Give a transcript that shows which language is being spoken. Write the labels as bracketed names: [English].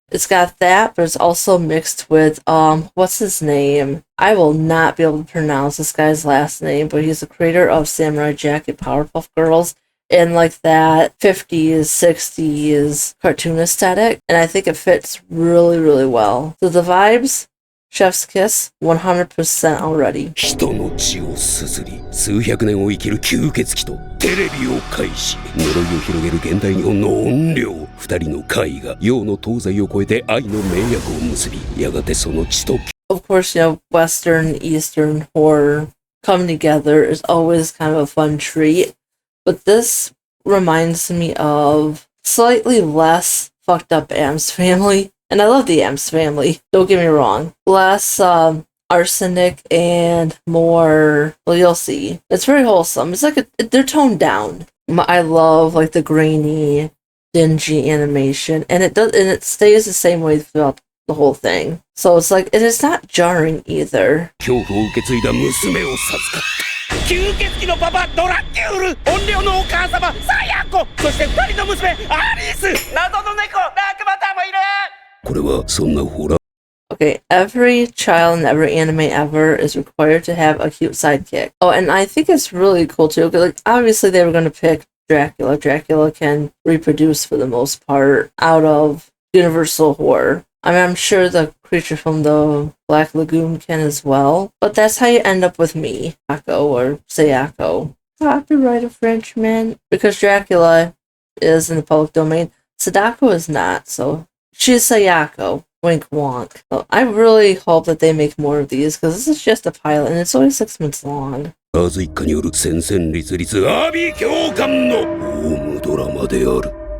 [English] It's got that, but it's also mixed with, what's his name? I will not be able to pronounce this guy's last name, but he's the creator of Samurai Jack and Powerpuff Girls, in like that 50s, 60s cartoon aesthetic, and I think it fits really, really well. So the vibes, chef's kiss, 100% already. [Japanese] 人の血をすすり、数百年を生きる吸血鬼とテレビを介し、呪いを広げる現代日本の怨霊、二人の怪が洋の東西を越えて愛の盟約を結び、やがてその血と。 [English] Of course, Western, Eastern horror coming together is always kind of a fun treat. But this reminds me of slightly less fucked up Addams Family. And I love the Addams Family, don't get me wrong. Less arsenic and more, well, you'll see. It's very wholesome. It's like they're toned down. I love like the grainy, dingy animation. And it stays the same way throughout the whole thing. So it's like, it is not jarring either. [Japanese] 吸血鬼のパパドラキュール、怨霊のお母様サヤコ、そして二人の娘アリス、謎の猫ラクバタもいる。これはそんなホラー。 [English] Okay, every child in every anime ever is required to have a cute sidekick. Oh, and I think it's really cool too. Like, obviously they were going to pick Dracula. Dracula can reproduce for the most part out of universal horror. I mean, I'm sure the creature from the Black Lagoon can as well, but that's how you end up with me, Sadako or Sayako. Copyright infringement, because Dracula is in the public domain. Sadako is not, so she's Sayako. Wink wonk. So I really hope that they make more of these, because this is just a pilot and it's only 6 months long. [Japanese] アズ一家による戦線立立阿鼻教官のホームドラマである。